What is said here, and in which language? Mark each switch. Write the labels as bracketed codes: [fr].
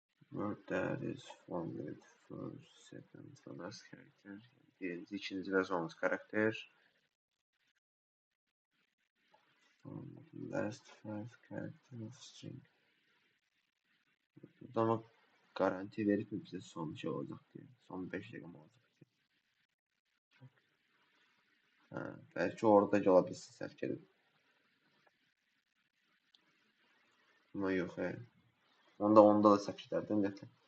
[en] Word that is formed first, second, the last character. [az] Birinci, ikinci və sonuncu karakter. [en] Last five character of string. [tr] Burada ama garanti verip mi bize son şey olacak diye. Son 5 rakam olacak diye. [az] Belki orada olabilirsin səhv gəlib. Ama yok he. Onda da səhv gedərdi ümumiyyətlə.